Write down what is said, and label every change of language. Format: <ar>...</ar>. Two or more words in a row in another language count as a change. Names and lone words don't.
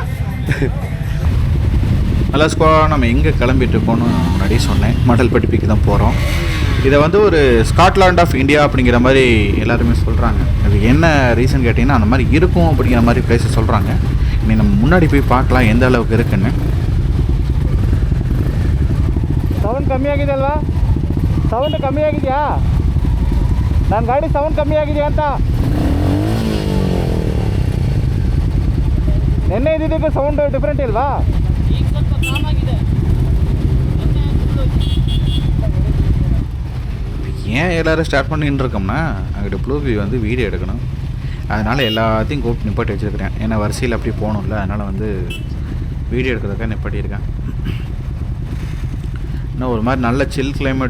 <ta>நல்லா ஸ்குவாடாக நம்ம எங்கே கிளம்பிட்டு இருக்கோன்னு முன்னாடி சொன்னேன். மண்டல்பட்டி பீக்கு தான் போகிறோம். இதை வந்து ஒரு ஸ்காட்லாண்ட் ஆஃப் இந்தியா அப்படிங்கிற மாதிரி எல்லாருமே சொல்கிறாங்க. அது என்ன ரீசன் கேட்டிங்கன்னா அந்த மாதிரி இருக்கும் அப்படிங்கிற மாதிரி பிளேஸை சொல்கிறாங்க. இனி நம்ம முன்னாடி போய் பார்க்கலாம் எந்த அளவுக்கு இருக்குன்னு.</ta> <kn>ಸೌಂಡ್ ಕಮ್ಮಿ ಆಗಿದೆ ಅಲ್ವಾ? ಸೌಂಡ್ ಕಮ್ಮಿ ಆಗಿದೆಯಾ? ನನ್ನ ಗಾಡಿ ಸೌಂಡ್ ಕಮ್ಮಿ ಆಗಿದೆಯಾ ಅಂತ. ನಿನ್ನೆ ಇದ್ದಿದ್ದಕ್ಕೆ</kn> <en>sound different</en> <kn>ಇಲ್ವಾ? ಈಗ ಸ್ವಲ್ಪ ಕಾಮ್ ಆಗಿದೆ.</kn> <ta>ஏன் எல்லோரும் ஸ்டார்ட் பண்ணின்னு இருக்கோம்னா அங்கிட்ட ப்ளூபி வந்து வீடியோ எடுக்கணும். அதனால் எல்லாத்தையும் கூப்பிட்டு நிப்பாட்டி வச்சுருக்கிறேன். ஏன்னா வரிசையில் அப்படி போகணும்ல, அதனால் வந்து வீடியோ எடுக்கிறதுக்காக நிப்பாட்டியிருக்கேன். இன்னும் ஒரு மாதிரி நல்ல</ta> <en>chill climate.</en>